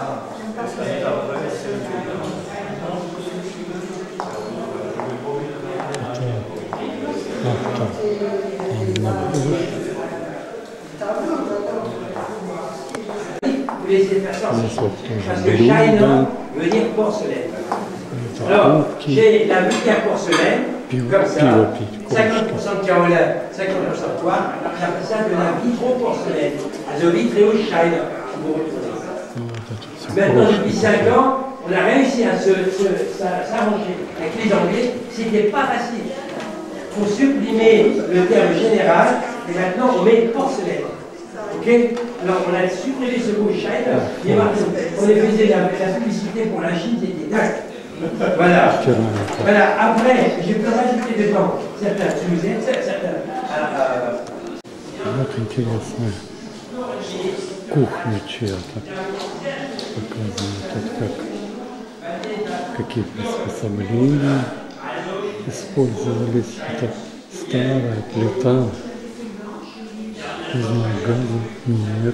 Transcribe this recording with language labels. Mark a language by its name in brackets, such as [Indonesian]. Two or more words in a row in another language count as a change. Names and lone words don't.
[Russian] Это автор Анна. Здесь вот тоже блюдо. [French] Alors, j'ai la vulgaire porcelaine, comme ça, 50% de carolin, 50% de toit, j'appelle ça de la vitro-porcelaine, also Vitreoscheine. Maintenant, depuis 5 ans, on a réussi à s'arranger avec les Anglais, c'était pas facile. Il faut supprimer le terme général, et maintenant on met porcelaine. Ok? Alors on a supprimé ce mot Scheine, mais on faisait la publicité pour la Chine, c'était dingue. Voilà. Voilà. Après, j'ai pu rajouter dedans certains sujets, certains. [Russian] Вот интересная кухня чья-то. Показано тут какие приспособления использовались. Это старая плита. Не знаю, газа нет.